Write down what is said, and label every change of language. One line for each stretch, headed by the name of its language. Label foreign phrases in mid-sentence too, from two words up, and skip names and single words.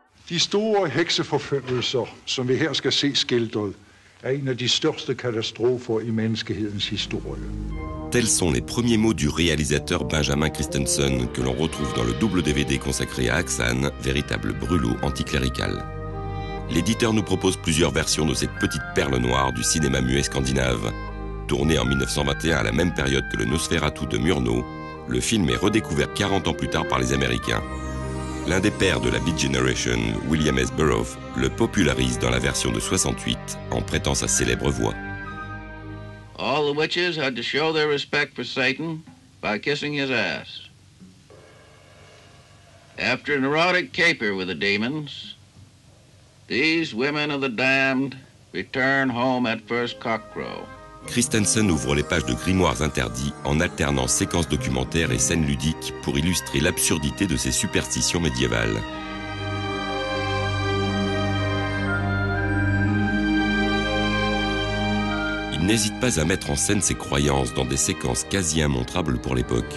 Danish: De store hekseforfølgelser, som vi her skal se skildret, en af de største katastrofer i menneskehedens historie.
French: Tels sont les premiers mots du réalisateur Benjamin Christensen que l'on retrouve dans le double DVD consacré à Aksan, véritable brûlot anticlérical. L'éditeur nous propose plusieurs versions de cette petite perle noire du cinéma muet scandinave. Tourné en 1921 à la même période que le Nosferatu de Murnau, le film est redécouvert 40 ans plus tard par les Américains. L'un des pères de la Beat Generation, William S. Burroughs, le popularise dans la version de 68 en prêtant sa célèbre voix.
English: All the witches had to show their respect for Satan by kissing his ass. After an erotic caper with the demons, these women of the damned return home at first cockcrow.
French: Christensen ouvre les pages de Grimoires interdits en alternant séquences documentaires et scènes ludiques pour illustrer l'absurdité de ces superstitions médiévales. Il n'hésite pas à mettre en scène ses croyances dans des séquences quasi immontrables pour l'époque.